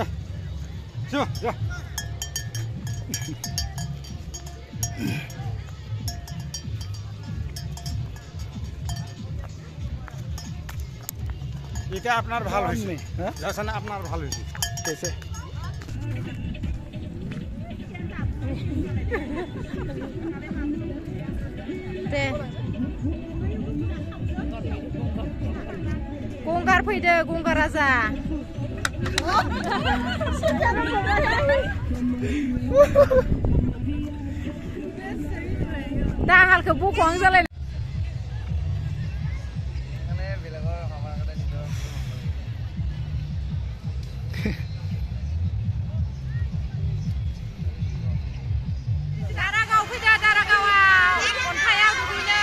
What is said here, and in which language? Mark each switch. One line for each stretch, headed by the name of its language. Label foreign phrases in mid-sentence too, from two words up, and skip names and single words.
Indonesian: Coba, ya.
Bangla: এটা আপনার ভালো হইছে রাসানা আপনার ভালো হইছে
Hindi: कैसे
Bodo: गंगार फैदो गंगार राजा दाहालखौ बख'आं जालाय दारागाव फैदो दारागावआव अन्थाइआव दुगैनो